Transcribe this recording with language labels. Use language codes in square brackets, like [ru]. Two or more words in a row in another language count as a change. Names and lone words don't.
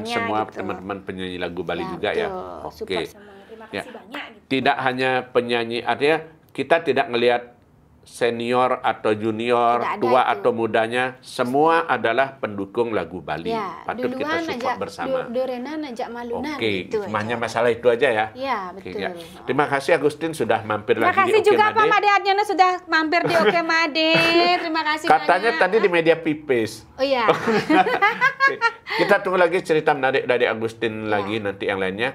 [id] Dan semua gitu. teman-teman penyanyi lagu Bali juga betul. ya. Support semuanya. Terima kasih banyak. Gitu. Tidak hanya penyanyi, artinya kita tidak ngelihat senior atau junior, Tidak ada tua itu. atau mudanya, semua adalah pendukung lagu Bali. Ya, Patut kita duluan support aja bersama. [ban] Dorenan ajak malunan [id] Oke, gitu hanya aja. masalah itu aja ya. Ya, Oke, betul. ya. Terima kasih Agustin sudah mampir Terima lagi di kasih Oke juga Pak Made. Made Adnyana sudah mampir di Oke Made. Terima kasih Katanya banyak. tadi di media pipis. Oh iya. Oke. Kita tunggu lagi cerita menarik dari Agustin lagi nanti yang lainnya.